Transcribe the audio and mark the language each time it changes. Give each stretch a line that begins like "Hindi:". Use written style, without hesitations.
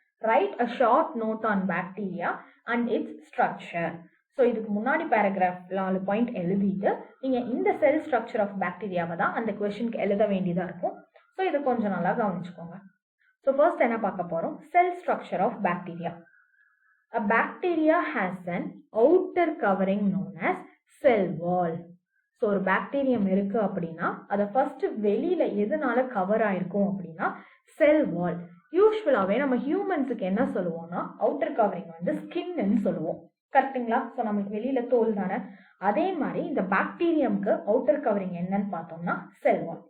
English: Write a short note on bacteria and its structure.
Tamil: So இதுக்கு முன்னாடி paragraph 4 point எழுதிட்டு நீங்க இந்த செல் ஸ்ட்ரக்சர் ஆஃப் பாக்டீரியாவை தான் அந்த கொஸ்டினுக்கு எழுத வேண்டியதா இருக்கும். ஸோ இதை கொஞ்சம் நல்லா கவனிச்சுக்கோங்க. ஸோ ஃபர்ஸ்ட் என்ன பார்க்க போறோம், செல் structure of bacteria.
English: A bacteria has an outer covering known as cell wall.
Tamil: So ஒரு பாக்டீரியம் இருக்கு அப்படின்னா அதை ஃபர்ஸ்ட் வெளியில எதனால கவர் ஆயிருக்கும் அப்படின்னா செல் வால். யூஸ்வலாவே நம்ம ஹியூமன்ஸுக்கு என்ன சொல்லுவோம்னா அவுட்டர் கவரிங் வந்து ஸ்கின்னு சொல்லுவோம். கரெக்டுங்களா? ஸோ நம்மளுக்கு வெளியில தோல் தானே. அதே மாதிரி இந்த பாக்டீரியம்க்கு அவுட்டர் கவரிங் என்னன்னு பார்த்தோம்னா செல் வால்.